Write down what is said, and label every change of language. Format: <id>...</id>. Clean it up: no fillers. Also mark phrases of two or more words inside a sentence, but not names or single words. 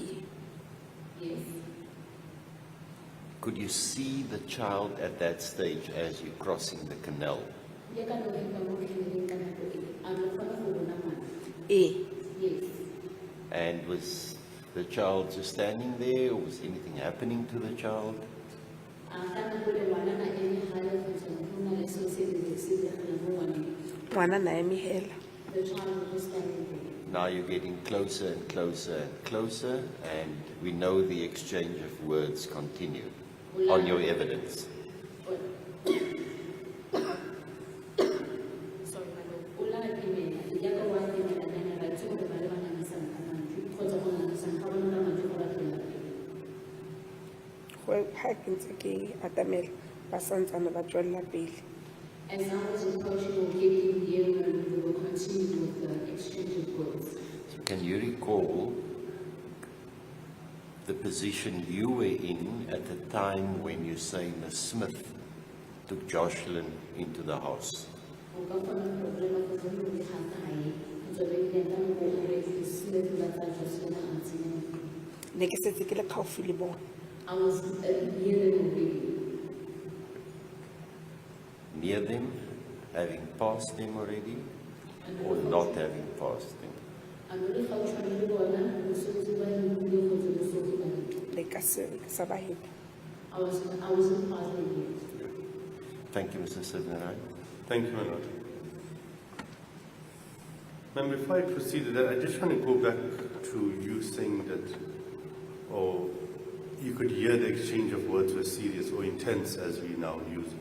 <en>Could you see the child at that stage as you're crossing the canal? Yes. And was the child just standing there, or was anything happening to the child?</en> <tn>Ngwana na eme hela.</tn> <en>The child was standing there. Now you're getting closer and closer and closer, and we know the exchange of words continued on your evidence.</en> <tn>Ha ke ntse ke atamela ba santsane ba tswella pele.</tn> <en>As I was approaching or getting near, we will continue with the exchange of words. So can you recall the position you were in at the time when you say Ms. Smith took Joshlin into the house?</en> <tn>Ne ke setse ke le gaufi le bona.</tn> <en>I was near them already. Near them, having passed them already, or not having passed them?</en> <tn>Le ka se sa ba heta.</tn> <en>I wasn't part of it yet. Thank you, Mr. Sidnerai. Thank you, my lord. Ma'am, before I proceed with that, I just want to go back to you saying that, or you could hear the exchange of words were serious or intense as we now use it.</en>